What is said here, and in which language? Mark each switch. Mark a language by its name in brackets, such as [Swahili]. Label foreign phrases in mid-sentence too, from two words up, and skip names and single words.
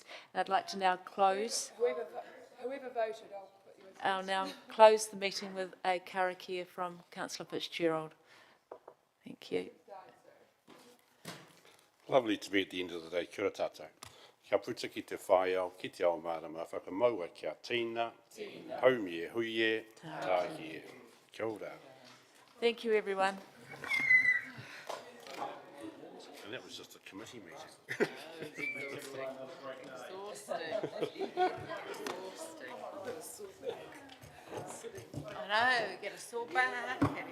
[English] I'd like to now close. Whoever voted, I'll put you in. I'll now close the meeting with a karakia from Councillor Fitzgerald. Thank you. Lovely to be at the end of the day. [Māori] Kia ora tātou. Kia puta ki te whaiau, ki te ao marama, whakamaua kia tīna, haumie, huie, tāhie. Kia ora. [English] Thank you, everyone. And that was just a committee meeting. I know, get a sore back.